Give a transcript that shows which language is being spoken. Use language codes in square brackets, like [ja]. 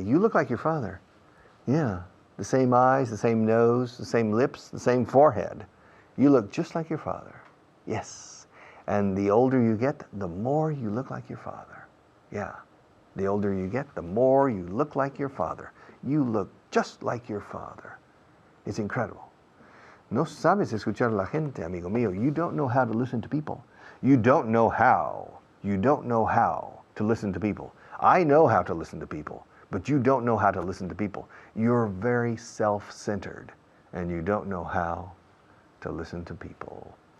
[en] You look like your father. Yeah. The same eyes, the same nose, the same lips, the same forehead. You look just like your father. Yes. And the older you get, the more you look like your father. Yeah. The older you get, the more you look like your father. You look just like your father. It's incredible. [es] No sabes escuchar a la gente, amigo mío. [en] You don't know how to listen to people. You don't know how. You don't know how to listen to people. I know how to listen to people, but you don't know how to listen to people. You're very self-centered, and you don't know how to listen to people.